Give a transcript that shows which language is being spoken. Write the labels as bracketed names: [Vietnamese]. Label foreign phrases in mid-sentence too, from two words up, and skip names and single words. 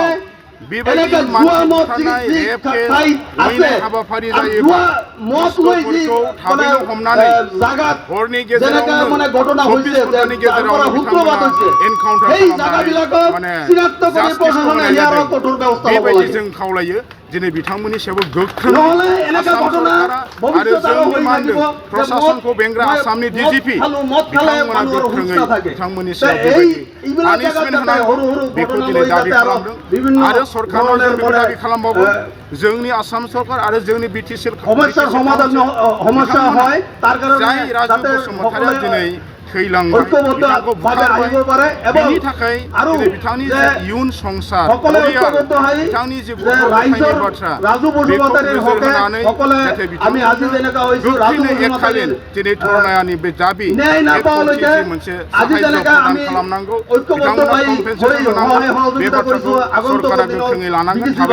[Assamese] এনেকে জুৱা মদ ঠাই আছে জুৱা মদ লৈ যি মানে জাগাত যেনেকে মানে ঘটনা হৈছে তাৰ পৰা সূত্ৰপাত হৈছে সেই জাগাবিলাকক চিনাক্ত কৰি প্ৰশাসনে ইয়াৰ কঠোৰ ব্যৱস্থা ল'ব লাগে। [Bodo] जों खावलायो दिनै बिथांमोननि सायाव गोख्रों [Assamese] নহ'লে এনেকা ঘটনা ভৱিষ্যতে হৈ থাকিব [Bodo] प्रशासनखौ बेंग्रा आसामनि DGP बिथांमोना गोख्रोङै बिथांमोननि सायाव पानिशमेन्ट होनांगौ बेखौ दिनै दाबि खालामदों आरो सरकारनाव जों बेखौ दाबि खालामबावगोन जोंनि आसाम सरकार आरो जोंनि बिटिसि [Assamese] সমস্যাৰ সমাধান সমস্যা হয় তাৰ কাৰণে [Bodo] जाय राजु बसुमतारीया दिनै थैलांबाय बिथांखौ बुथारबाय बिनि थाखाय दिनै बिथांनि जे इयुन संसार बिथांनि जे गथ'गथायनि बाथ्रा बेखौ नोजोर होनानै जाहाथे बिथांमोना गोख्रैनो एककालीन दिनै धरनानि बे दाबि मोनसे साहाय्य प्रदान खालामनांगौ बिथांमोना कम्पेनसेसन होनांगौ बे बाथ्राखौ सरकारा गोख्रोङै लानांगोन